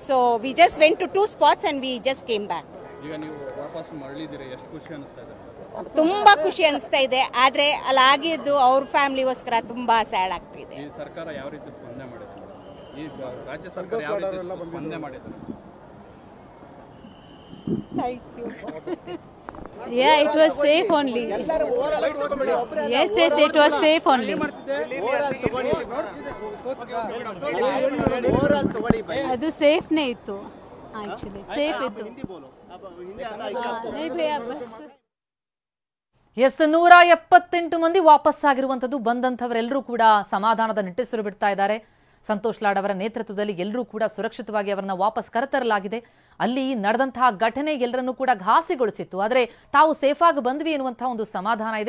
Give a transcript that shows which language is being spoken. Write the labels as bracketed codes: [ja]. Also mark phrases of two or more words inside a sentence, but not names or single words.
[en] So we just went to 2 spots and we just came back. [kn] ಈಗ ನೀವು ವಾಪಸ್ ಮರಳಿದ್ದೀರಿ, ಎಷ್ಟು ಖುಷಿ ಅನಿಸ್ತಾ ಇದೆ? ತುಂಬಾ ಖುಷಿ ಅನಿಸ್ತಾ ಇದೆ, ಆದ್ರೆ ಅಲ್ಲಿ ಆಗಿದ್ದು ಅವ್ರ ಫ್ಯಾಮಿಲಿಗೋಸ್ಕರ ತುಂಬಾ ಸ್ಯಾಡ್ ಆಗ್ತಿದೆ. ಈ ಸರ್ಕಾರ ಯಾವ ರೀತಿ ಸ್ಪಂದನೆ ಮಾಡಿದೆ? ಈ ರಾಜ್ಯ ಸರ್ಕಾರ ಯಾವ ರೀತಿ ಸ್ಪಂದನೆ ಮಾಡಿದೆ? [en] Yeah, it was safe only. Yes, it was safe only. [kn] ಅದು ಸೇಫ್ನೇ ಇತ್ತು, [en] actually safe [kn] ಇತ್ತು. [hi] नहीं भैया बस. [kn] ಎಸ್, 178 ಮಂದಿ ವಾಪಸ್ಸಾಗಿರುವಂಥದ್ದು. ಬಂದಂಥವರೆಲ್ಲರೂ ಕೂಡ ಸಮಾಧಾನದ ನಿಟ್ಟುಸಿರು ಬಿಡ್ತಾ ಇದ್ದಾರೆ. ಸಂತೋಷ್ ಲಾಡ್ ಅವರ ನೇತೃತ್ವದಲ್ಲಿ ಎಲ್ಲರೂ ಕೂಡ ಸುರಕ್ಷಿತವಾಗಿ ಅವರನ್ನ ವಾಪಸ್ ಕರೆತರಲಾಗಿದೆ. ಅಲ್ಲಿ ನಡೆದಂತಹ ಘಟನೆ ಎಲ್ಲರನ್ನೂ ಕೂಡ ಘಾಸಿಗೊಳಿಸಿತ್ತು, ಆದರೆ ತಾವು ಸೇಫ್ ಆಗಿ ಬಂದ್ವಿ ಎನ್ನುವಂತಹ ಒಂದು ಸಮಾಧಾನ ಇದೆ.